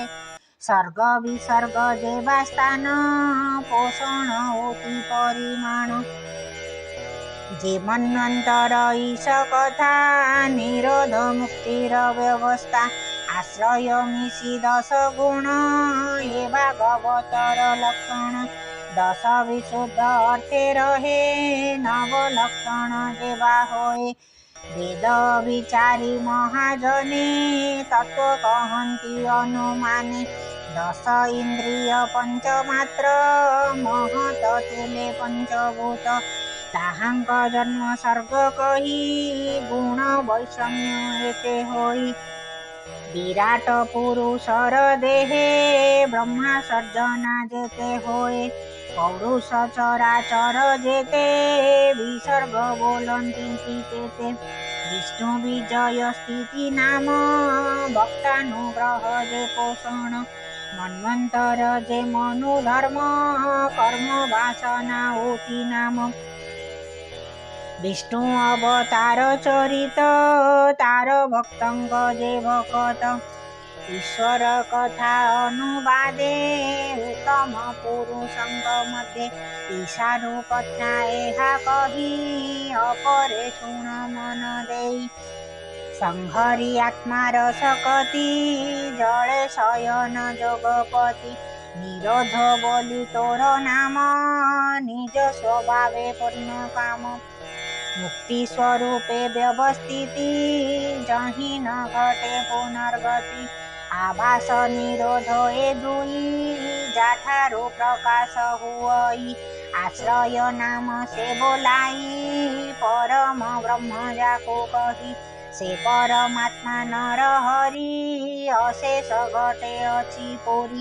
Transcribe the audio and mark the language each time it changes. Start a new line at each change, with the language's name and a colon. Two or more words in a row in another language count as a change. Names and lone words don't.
Odia: ସର୍ଗ ବିସର୍ଗ ଯେବା ସ୍ଥାନ ପୋଷଣ ହୋତି ପରିମାଣ। ଯେ ମନ୍ୱନ୍ତର ଈଶ କଥା ନିରୋଧ ମୁକ୍ତିର ବ୍ୟବସ୍ଥା। ଆଶ୍ରୟ ମିଶି 10 ଗୁଣ ଏ ଭାଗବତର ଲକ୍ଷଣ। 10 ବିଶୁଦ୍ଧ ଅର୍ଥେ ରହେ ନବ ଲକ୍ଷଣ ଯେବା ହୋଏ। ବେଦ ବିଚାରି ମହାଜନେ ତତ୍ତ୍ୱ କହନ୍ତି ଅନୁମାନେ। 10 ଇନ୍ଦ୍ରିୟ ପଞ୍ଚମାତ୍ର ମହତ ତୁଲେ ପଞ୍ଚଭୂତ। ତାହାଙ୍କ ଜନ୍ମ ସର୍ଗ କହି ଗୁଣ ବୈଷମ୍ୟ ଏତେ ହୋଇ। ବିରାଟ ପୁରୁଷର ଦେହେ ବ୍ରହ୍ମା ସର୍ଜନା ଯେତେ ହୋଏ। ପୌରୁଷ ଚରାଚର ଯେତେ ବିସର୍ଗ ବୋଲନ୍ତି ତେତେ। ବିଷ୍ଣୁ ବିଜୟ ସ୍ଥିତି ନାମ ଭକ୍ତାନୁଗ୍ରହ ଯେ ପୋଷଣ। ମନ୍ୱନ୍ତର ଯେ ମନୁ ଧର୍ମ କର୍ମ ବାସନା ହୋତି ନାମ। ବିଷ୍ଣୁ ଅବତାର ଚରିତ ତାର ଭକ୍ତଙ୍ଗ ଯେ ଭକତ। ଈଶ୍ୱର କଥା ଅନୁବାଦେ ଉତ୍ତମ ପୁରୁଷଙ୍ଗ ମଧ୍ୟେ। ଈଶାନୁ କଥା ଏହା କହି ଅପରେ ଶୁଣ ମନ ଦେଇ। ସଂହରି ଆତ୍ମା ରସକତି ଜଳେ ଶୟନ ଯୋଗପତି। ନିରୋଧ ବୋଲି ତୋର ନାମ ନିଜ ସ୍ୱଭାବେ ପୂର୍ଣ୍ଣ କାମ। ମୁକ୍ତି ସ୍ୱରୂପେ ବ୍ୟବସ୍ଥିତି ଯହିଁ ନ ଘଟେ ପୁନର୍ଗତି। ଆଭାସ ନିରୋଧ ଏ ଦୁଇ ଯାଠାରୋ ପ୍ରକାଶ ହୁଇ। ଆଶ୍ରୟ ନାମ ସେ ବୋଲାଇ ପରମ ବ୍ରହ୍ମ ଯାକୋ କହି। ସେ ପରମାତ୍ମା ନର ହରି ଅଶେଷ ଘଟେ ଅଛି ପୁରି।